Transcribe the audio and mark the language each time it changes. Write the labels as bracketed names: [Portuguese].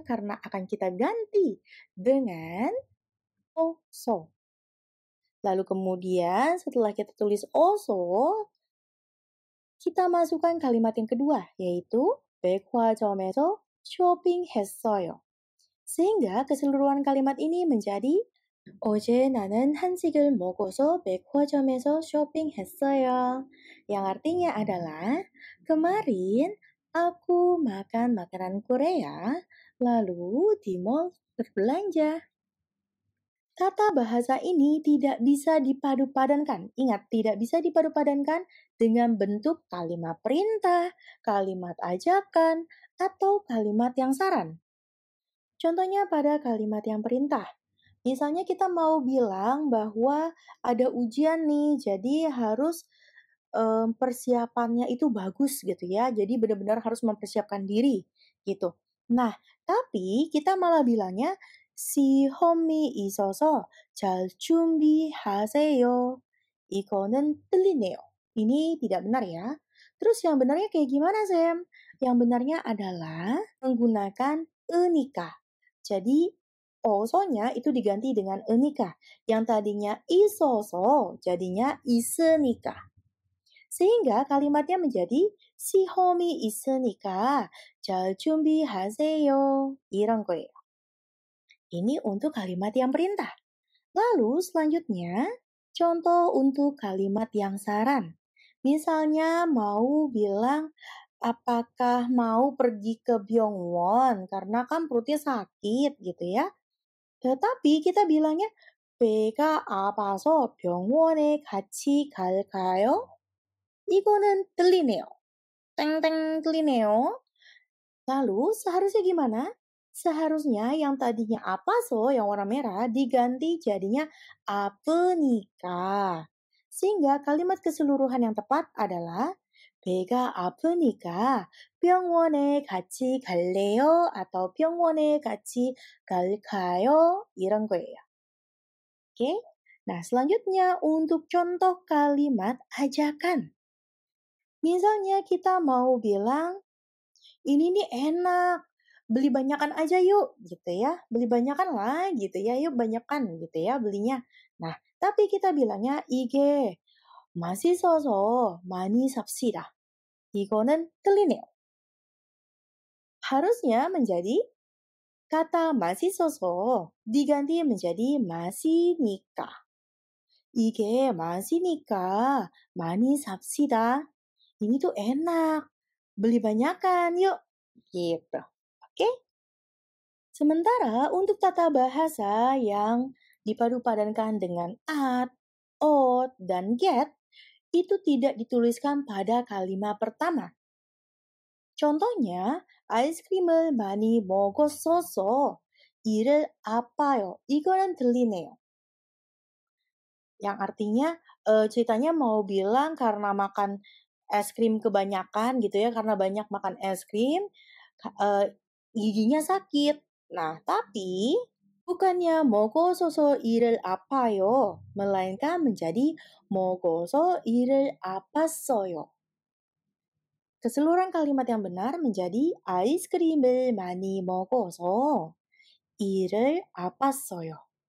[Indonesian] Karena akan kita ganti dengan oso. Lalu kemudian setelah kita tulis oso, kita masukkan kalimat yang kedua, yaitu [Korean] 백화점에서 쇼핑했어요. [Indonesian] Sehingga keseluruhan kalimat ini menjadi [Korean] 어제 나는 한식을 먹어서 백화점에서 쇼핑했어요. [Indonesian] Yang artinya adalah kemarin aku makan makanan Korea lalu di mall berbelanja. Tata bahasa ini tidak bisa dipadu-padankan. Ingat, tidak bisa dipadu-padankan dengan bentuk kalimat perintah, kalimat ajakan, atau kalimat yang saran. Contohnya pada kalimat yang perintah. Misalnya kita mau bilang bahwa ada ujian nih, jadi harus persiapannya itu bagus gitu ya. Jadi benar-benar harus mempersiapkan diri gitu. Nah, tapi kita malah bilangnya [Korean] 시험이 있어서 잘 준비하세요. 이거는 틀리네요. [Indonesian] Ini tidak benar ya. Terus yang benarnya kayak gimana, Sam? Yang benarnya adalah menggunakan enika. Jadi, osonya itu diganti dengan enika. Yang tadinya isoso jadinya isenika. Sehingga kalimatnya menjadi [Korean] 시험이 있으니까 잘 준비하세요. 이런 거예요. [Indonesian] Ini untuk kalimat yang perintah. Lalu selanjutnya, contoh untuk kalimat yang saran. Misalnya mau bilang, apakah mau pergi ke Byungwon karena kan perutnya sakit gitu ya. Tetapi kita bilangnya, [Korean] 배가 아파서 병원에 같이 갈까요? 이거는 들리네요. 땡땡 들리네요. [Indonesian] Lalu seharusnya gimana? Seharusnya yang tadinya apaso yang warna merah diganti jadinya [Korean] 아프니까. [Indonesian] Sehingga kalimat keseluruhan yang tepat adalah [Korean] 배가 아프니까 병원에 같이 갈래요? [Indonesian] atau [Korean] 병원에 같이 갈까요? 이런 거예요. [Indonesian] Oke? Nah, selanjutnya untuk contoh kalimat ajakan. Misalnya kita mau bilang, ini nih enak, beli banyakan aja yuk, gitu ya. Beli banyakan lah, gitu ya. Yuk banyakan, gitu ya belinya. Nah, tapi kita bilangnya [Korean] 이게 맛있어서 많이 삽시다. 이거는 틀리네요. [Indonesian] Harusnya menjadi kata [Korean] 맛있어서 [Indonesian] diganti menjadi [Korean] 맛이니까. 이게 맛이니까 많이 삽시다. [Indonesian] Ini tuh enak. Beli banyakan yuk. Gitu. Oke? Sementara untuk tata bahasa yang dipadu-padankan dengan at, ot, dan get, itu tidak dituliskan pada kalimat pertama. Contohnya, [Korean] 아이스크림을 많이 먹었어서 이를 아파요. 이거는 들리네요. [Indonesian] Yang artinya ceritanya mau bilang karena makan es krim kebanyakan gitu ya, karena banyak makan es krim, giginya sakit. Nah, tapi bukannya [Korean] 먹어서서 이를 아파요, [Indonesian] melainkan menjadi [Korean] 먹어서 이를 아팠어요. [Indonesian] Keseluruhan kalimat yang benar menjadi [Korean] 아이스크림을 많이 먹어서 이를 아팠어요.